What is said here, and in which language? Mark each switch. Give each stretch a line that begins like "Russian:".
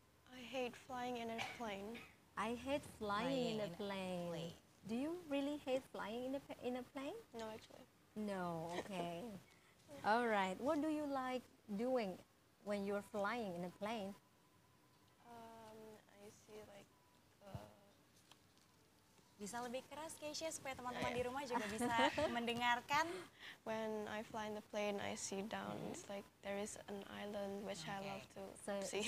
English: I hate flying in a plane. I hate flying in a Flying in a plane. Do you really hate flying in a plane? No, actually. No, okay. All right. What do you like doing when you're flying in a plane? I see like
Indonesian: Bisa lebih keras Keisha supaya teman-teman di rumah juga bisa mendengarkan.
English: when I fly in the plane, I see down. It's like there is an island which I love to see.